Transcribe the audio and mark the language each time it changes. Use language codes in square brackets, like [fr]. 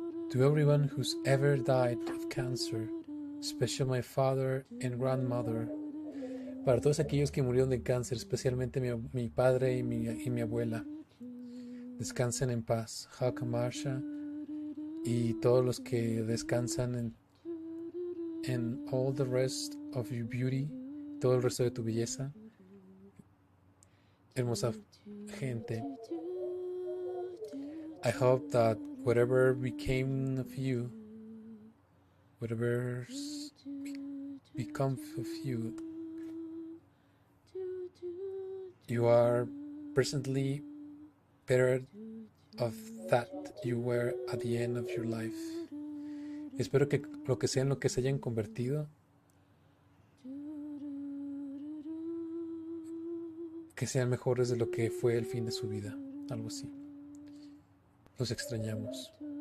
[en] To everyone who's ever died of cancer, especially my father and grandmother. [es] Para todos aquellos que murieron de cáncer, especialmente mi padre y mi abuela. Descansen en paz. Haka Marsha. Y todos los que descansan en [en] all the rest of your beauty. [es] Todo el resto de tu belleza. Hermosa gente. [en] I hope that whatever became of you, whatever's become of you, you are presently better of that you were at the end of your life. [es] Espero que lo que sea en lo que se hayan convertido, que sean mejores de lo que fue el fin de su vida, algo así. Los extrañamos.